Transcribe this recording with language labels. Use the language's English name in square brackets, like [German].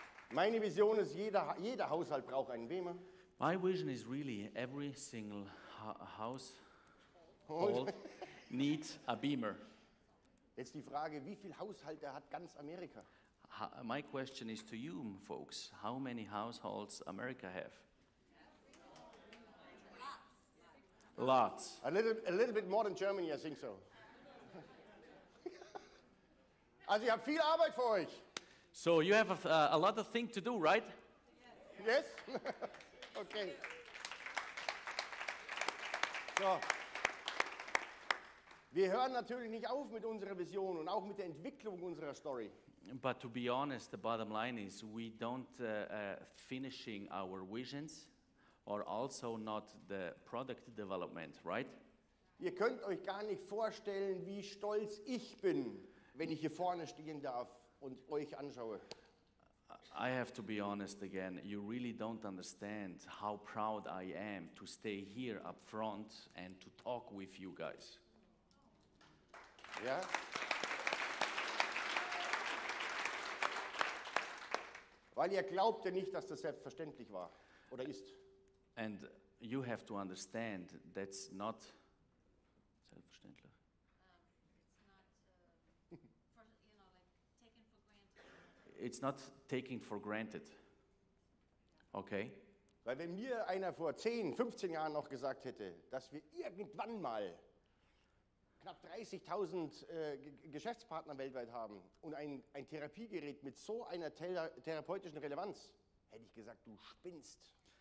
[German] Meine Vision ist, jeder Haushalt braucht einen Bemer. [English] My vision is really every single household needs a Bemer. [German] Jetzt die Frage, wie viele Haushalte hat ganz Amerika? [English] My question is to you, folks. How many households America have? Lots. A little bit more than Germany, I think so. [German] Also ihr habt viel Arbeit für euch. [English] So you have a lot of things to do, right? Yes? Okay. So. [German] Wir hören natürlich nicht auf mit unserer Vision und auch mit der Entwicklung unserer Story. [English] But to be honest, the bottom line is we don't finishing our visions or also not the product development, right? [German] Ihr könnt euch gar nicht vorstellen, wie stolz ich bin, wenn ich hier vorne stehen darf und euch anschaue. [English] I have to be honest again, you really don't understand how proud I am to stay here up front and to talk with you guys. [German] Ja? Weil ihr glaubt ja nicht, dass das selbstverständlich war oder ist. [English] And you have to understand that's not [German] selbstverständlich. [English] It's not taken for granted. Okay? [German] Weil wenn mir einer vor 10, 15 Jahren noch gesagt hätte, dass wir irgendwann mal knapp 30.000 Geschäftspartner weltweit haben und ein Therapiegerät mit so einer therapeutischen Relevanz, hätte ich gesagt, du spinnst.